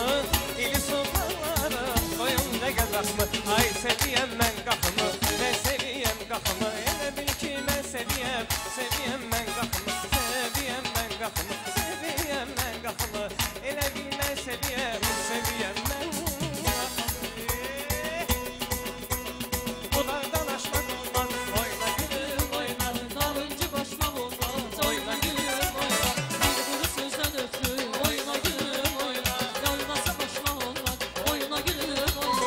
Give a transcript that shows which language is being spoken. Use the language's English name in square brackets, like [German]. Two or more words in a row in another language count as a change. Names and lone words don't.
[Azerbaijani] İli su dağların doyunca qazaxmı? Ay seviyəm mən qapımı, mən seviyəm qapımı. Elə bil ki mən seviyəm, seviyəm mən qapımı. Seviyəm mən qapımı, seviyəm mən qapımı. Elə bil mən seviyəm, seviyəm mən qapımı. [Turkish] Bunlardan aşmak olmaz. Oyna gülüm oyna, nalıncı başmak olmaz. Oyna gülüm oyna, bir kuru sözden ötürü. Oyna gülüm oyna, yalmasa başmak olmaz. Oyna gülüm oyna.